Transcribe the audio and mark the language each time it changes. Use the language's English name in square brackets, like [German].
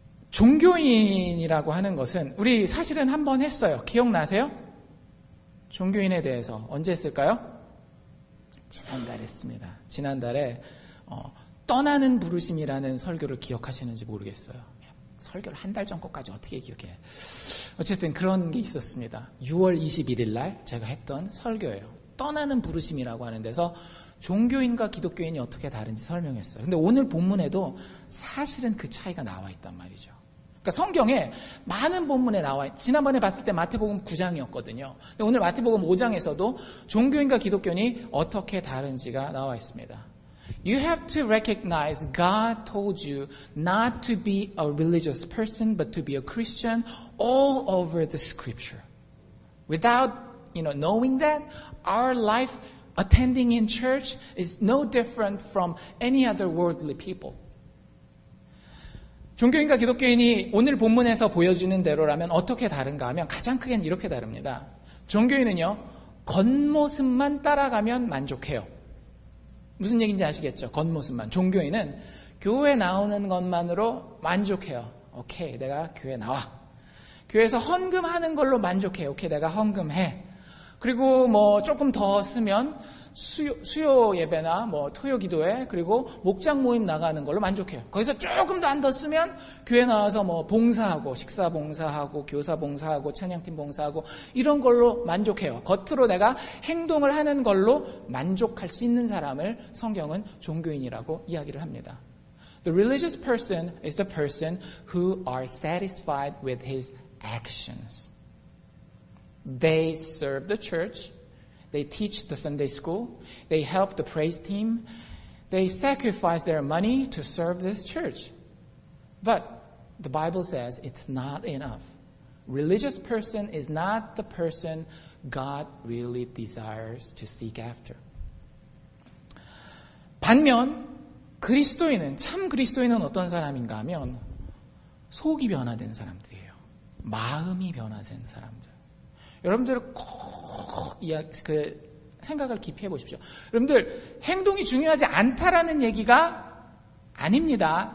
[Korean] 종교인이라고 하는 것은 우리 사실은 한 번 했어요. 기억나세요? 종교인에 대해서 언제 했을까요? 지난달에 했습니다. 지난달에 떠나는 부르심이라는 설교를 기억하시는지 모르겠어요. 설교를 한 달 전 것까지 어떻게 기억해? 어쨌든 그런 게 있었습니다. 6월 21일 날 제가 했던 설교예요. 떠나는 부르심이라고 하는 데서 종교인과 기독교인이 어떻게 다른지 설명했어요. 근데 오늘 본문에도 사실은 그 차이가 나와 있단 말이죠. 그러니까 성경에 많은 본문에 나와 있어요. 지난번에 봤을 때 마태복음 9장이었거든요. 근데 오늘 마태복음 5장에서도 종교인과 기독교인이 어떻게 다른지가 나와 있습니다. [English] You have to recognize God told you not to be a religious person, but to be a Christian all over the scripture. Without, knowing that, our life attending in church is no different from any other worldly people. [Korean] 종교인과 기독교인이 오늘 본문에서 보여주는 대로라면 어떻게 다른가 하면 가장 크게는 이렇게 다릅니다. 종교인은요, 겉모습만 따라가면 만족해요. 무슨 얘기인지 아시겠죠? 겉모습만. 종교인은 교회 나오는 것만으로 만족해요. 오케이, 내가 교회 나와. 교회에서 헌금하는 걸로 만족해요. 오케이, 내가 헌금해. 그리고 조금 더 쓰면 수요 예배나 뭐 토요 기도회 그리고 목장 모임 나가는 걸로 만족해요. 거기서 조금 더 안 더 쓰면 교회 나와서 뭐 봉사하고 식사 봉사하고 교사 봉사하고 찬양팀 봉사하고 이런 걸로 만족해요. 겉으로 내가 행동을 하는 걸로 만족할 수 있는 사람을 성경은 종교인이라고 이야기를 합니다. [English] The religious person is the person who are satisfied with his actions. They serve the church. They teach the Sunday school. They help the praise team. They sacrifice their money to serve this church. But the Bible says it's not enough. Religious person is not the person God really desires to seek after. [Korean] 반면 그리스도인은 참 그리스도인은 어떤 사람인가 하면 속이 변화된 사람들이에요. 마음이 변화된 사람들. 여러분들 꼭 생각을 깊이 해보십시오. 여러분들 행동이 중요하지 않다라는 얘기가 아닙니다.